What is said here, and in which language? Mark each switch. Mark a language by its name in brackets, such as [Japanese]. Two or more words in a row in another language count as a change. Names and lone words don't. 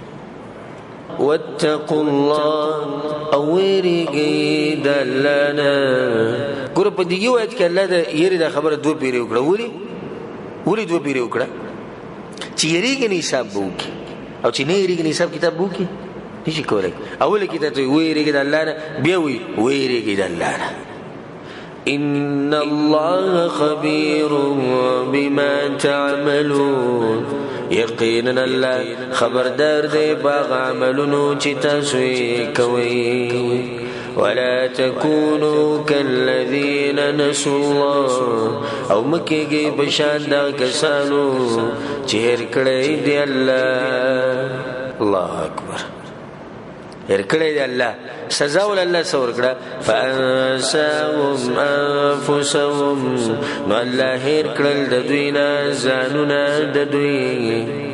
[Arabic] واتقوا الله [Pashto] او ویریږئ د الله نه. ګوره په دې یو آیت کې الله د یېرې دا خبره دوه پیرې وکړه. ولې دوه پیرې وکړه؟ چې یریږي نه حساب به وکړي او چې نه یریږي نه حساب کتاب به وکړي نشي کولی. اوله کې ته ویریږي د الله نه، بیا وی ویریږي د الله نه. [Arabic] ان الله خبير بما تعملون. [Pashto] یقینا الله خبردار دی باغ عملونو چې تاسو یې کوئ. [Arabic] ولا تكونوا كالذين نسوا الله [Pashto] او مکیږي بشان دا کسانو چې هېر کړی دی الله. [Arabic] الله اکبر. [Pashto] هېر کړی دی الله، سزا ول الله څه ورکړه؟ [Arabic] فانساهم انفسهم. [Pashto] نو الله هېر کړل د دوی نه ځانونه د دوی.